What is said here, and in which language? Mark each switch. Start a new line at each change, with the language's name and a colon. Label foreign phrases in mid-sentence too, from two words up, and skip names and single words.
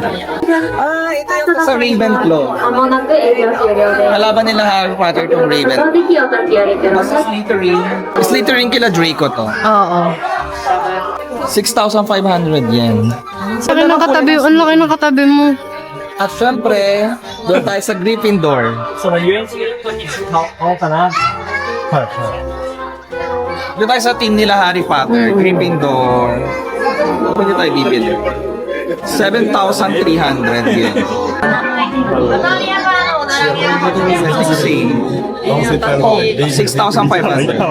Filipino: Ah, ito yung sa Ravenclaw. Kalaban nila Harry Potter itong Raven. Mas Slytherin. Slytherin kila Draco to. Oo. 6,500 yen. Ang laki ng katabi, ang laki ng katabi mo. At syempre, doon tayo sa Gryffindor.
Japanese: その遊園地に買おうかな。はいはい。
Filipino: Doon tayo sa team nila Harry Potter, Gryffindor. Pwede tayo bibili. 7,300 yen. Oh, 6,500.